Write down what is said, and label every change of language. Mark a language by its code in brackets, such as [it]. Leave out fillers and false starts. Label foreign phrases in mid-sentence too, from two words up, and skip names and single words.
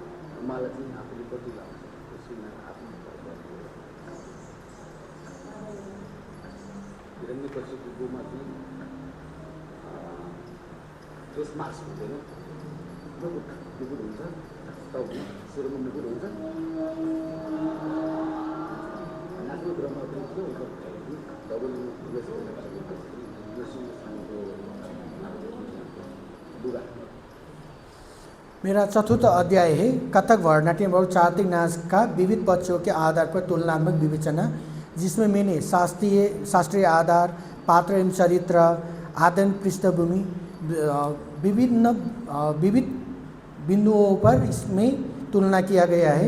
[ne] माला चाहिँ आफूले कति लाउँछ त्यो श्रृङ्गार आफ्नो हिरण्यकश्यपको गोमा चाहिँ फेस मास्क हुँदैन, मुकुट हुन्छ, टाउको शिरमा मुकुट हुन्छ। नाच्ने क्रममा चाहिँ डबल लुगा। [hi] मेरा चतुर्थ अध्याय है कथक, भरतनाट्यम और कार्तिक नाच का विविध पक्षों के आधार पर तुलनात्मक विवेचना, जिसमें मैंने शास्त्रीय आधार, पात्र एवं चरित्र, आदन पृष्ठभूमि, विविध बिंदुओं पर इसमें तुलना किया गया है।